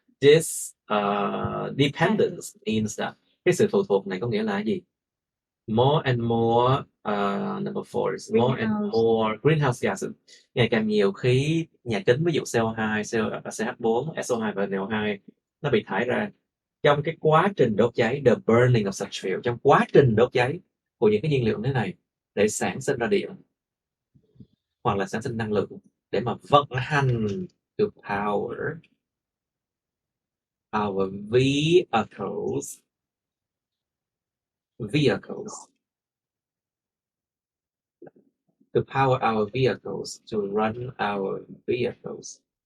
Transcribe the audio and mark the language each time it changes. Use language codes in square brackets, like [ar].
[en] This dependence means that [vi] cái sự phụ thuộc này có nghĩa là gì? [en] More and more number 4 is more and more greenhouse gases. [vi] Ngày càng nhiều khí nhà kính, ví dụ CO2, CH4, SO2 và NO2 nó bị thải ra trong cái quá trình đốt cháy, [en] the burning of such fuel, [vi] trong quá trình đốt cháy của những cái nhiên liệu như thế này để sản sinh ra điện hoặc là sản sinh năng lượng để mà vận hành [en] to power our vehicles [vi] to power our vehicles, to run our vehicles.